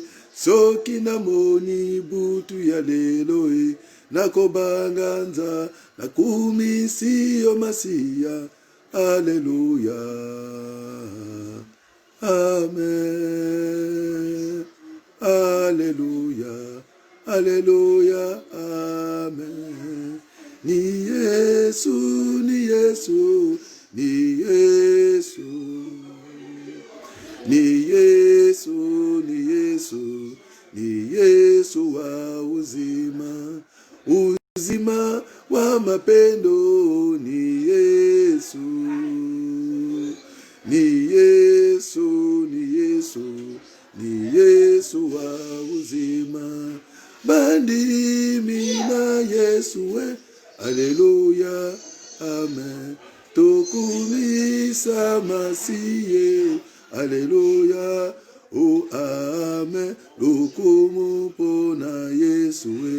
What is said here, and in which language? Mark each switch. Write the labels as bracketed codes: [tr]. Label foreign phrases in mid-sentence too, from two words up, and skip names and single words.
[ln] Soki namoni butu ya lelo, nakubanga nzambe, nakumisi yo masiya, alléluia. Amen. Alléluia. Alléluia. [sw] Amen. Ni Yesu, ni Yesu, ni Yesu. Ni Yesu, ni Yesu, ni Yesu wa uzima. Uzima wa mapendo ni Yesu. Ni Yesu, ni Yesu, ni Yesu wa uzima. [ln] Bandimi na Yesu we. Alléluia, amen. Tokumisa masiye. Alléluia, oh amen. Lokumu pona Yesu we.